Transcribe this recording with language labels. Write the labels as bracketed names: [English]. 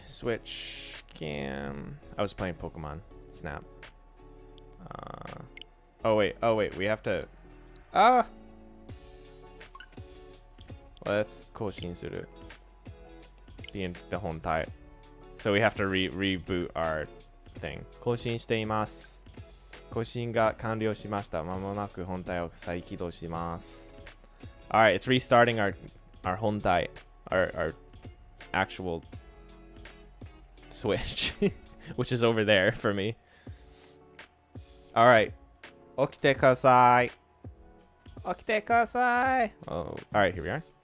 [English] Switch cam. I was playing Pokemon Snap. Oh wait, we have to. Let's [Japanese] 更新する [English] the hontai. So we have to reboot our thing. [Japanese] 更新しています。更新が完了しました。まもなく本体を再起動します。 [English] Alright, it's restarting our hontai, our actual Switch, which is over there for me. Alright. [Japanese] 起きてください。起きてください。 [English] Oh, alright, here we are.